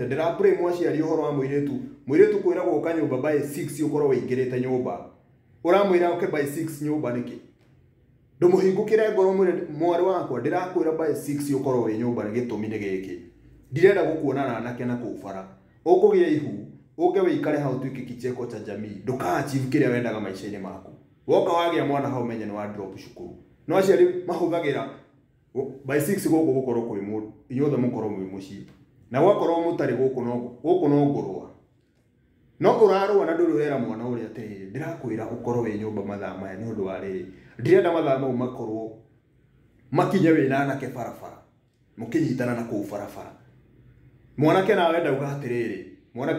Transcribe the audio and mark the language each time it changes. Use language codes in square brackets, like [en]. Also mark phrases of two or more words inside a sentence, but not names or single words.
[ki] ndĩrapũrĩ mwaciari ũhoro wa mũirĩtu kwĩragwo ũka nyũmba by 6 ũkorwo wĩingĩrĩte nyũmba ũramwĩra ũke by 6 nyũmba nĩkĩ ndũmũhingũkĩre ngoro mwarĩ wakwa ndĩrakwĩra by 6 ũkorwo wĩ nyũmba nĩ gĩtũmi nĩ gĩkĩ ndirenda gũkuonana anake na kũu bara ũkũgĩa ihu ũke wĩikare hau tuĩke [sw] kicheko cha jamii [ki] ndũka-achieve kĩrĩa wendaga maica-inĩ maku woka wagĩa mwana hau menye nĩ wa drop cukuru no aciari mahũthagĩra by 6 gũkũ gũkorwo kwĩ mũndũ inyuothe mũkorwo mwĩ mũciĩ na gwakorwo mũtarĩ gũkũ no ngũrũa no ũrarũa na ndũrĩ ũrera mwana ũrĩa atĩrĩrĩ ndĩrakwĩra ũkorwo wĩ nyũmba mathaa maya nĩ ũndũ wa rĩrĩ ndirenda mathaa mau makorwo makinye wĩna anake barabara mũkĩnyitana na kũu barabara mwanake nawe ndauga atĩrĩrĩ mwanake